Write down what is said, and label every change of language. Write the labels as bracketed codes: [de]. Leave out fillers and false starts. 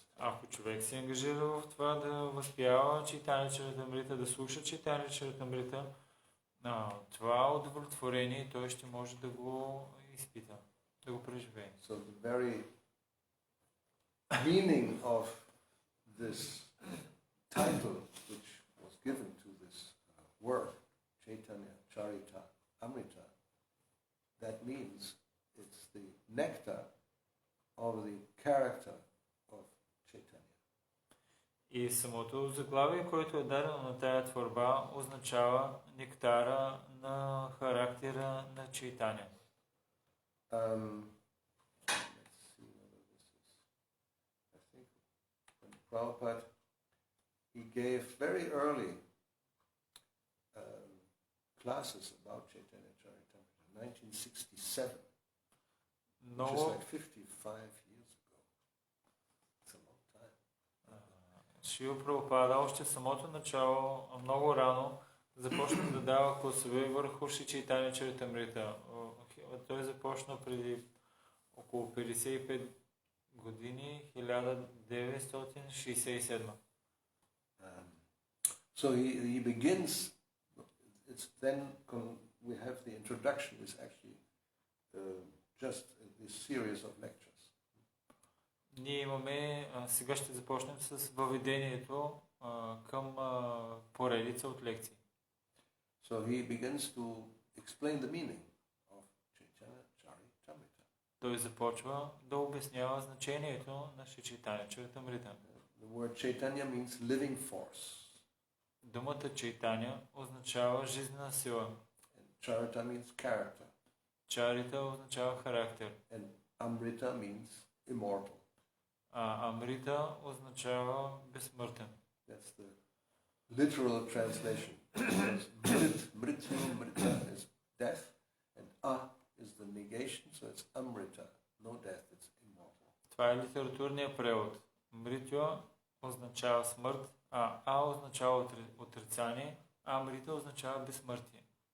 [bg] Ако човек се ангажира в това да възпява Чайтаня Чаритамрита, да слуша Чайтаня Чаритамрита, това удовлетворение той ще може да го изпита, да го преживее. [en] So the very meaning of this title which was given to this work, Chaitanya Charita Amrita, that means it's the nectar of the character of Chaitanya. [bg] И самото заглавие, което е дадено на тая творба, означава нектара на характера на Чайтаня. [en] Let's see whether this is. I think when Prabhupada, he gave very early classes about Chaitanya Charitamrita, 1967, which is like 55 years ago. It's a long time. [bg] Шрила Прабхупада още в самото начало, много рано, започна да дава класове върху Шри Чайтаня Чаритамрита. Той започна преди около 55 години, 1967. [en] So he begins, it's then we have the introduction is actually just this series of lectures. [bg] Ние имаме, сега ще започнем с въведението към поредица от лекции. [en] So he begins to explain the meaning of Chaitanya Charitamrita. [bg] Той започва да обяснява значението на Шри Чайтаня Чаритамрита. [en] The word Chaitanya means living force. [bg] Думата Чайтаня означава жизнена сила. [en] And Charita means character. [bg] Чарита означава характер. [en] And Amrita means immortal. [bg] Амрита означава безсмъртен. [en] That's the literal translation. Mrityu, Mrita is death, and is the negation, so it's Amrita, no death, it's immortal. [bg] Това е литературният превод. Мритю означава смърт, означава отрицание, а Амрита означава безсмъртие.